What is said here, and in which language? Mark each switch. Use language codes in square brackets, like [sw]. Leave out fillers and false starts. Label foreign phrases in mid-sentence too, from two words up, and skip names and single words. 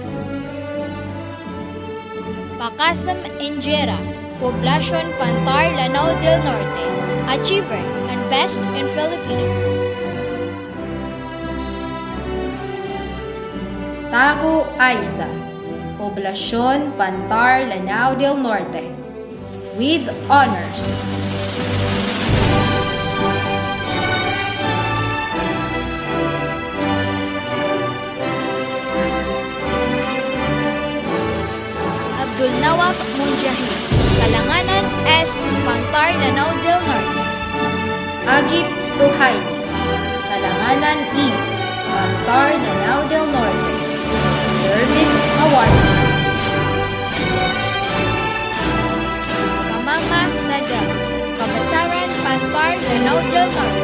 [en] Pakasam Injera, Poblasyon Pantar, Lanao del Norte. Achiever and Best in Filipino. Tago Aiza, Poblasyon Pantar, Lanao del Norte. With honors. Abdul Nawaf Munjahid, Kalanganan S. Pantar, Lanao del Norte. Agip Suhaili, Kalanganan East, Pantar, Lanao del Norte. Service Awardee. Kamama Saga, Kabasaran Pantar, Lanao del Norte.